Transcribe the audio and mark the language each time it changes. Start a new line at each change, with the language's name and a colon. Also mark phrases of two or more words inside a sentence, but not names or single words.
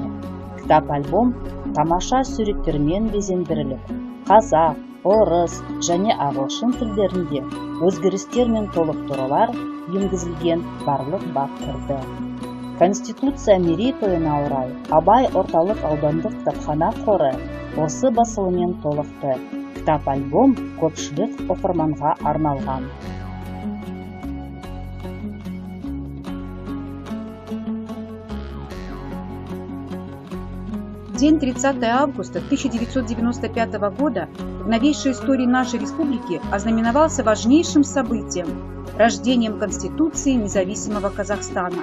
Kazakh: Кітап-альбом тамаша суреттермен безендіріліп, қазақ, орыс және ағылшын тілдерінде өзгерістер мен толықтырулар енгізілген барлық бап кірді. Конституция мерейтойына орай Абай орталық аудандық кітапхана қоры осы басылыммен толықты. Кітап-альбом көпшілік оқырманға арналған.
Russian: День 30 августа 1995 года в новейшей истории нашей республики ознаменовался важнейшим событием – рождением Конституции независимого Казахстана.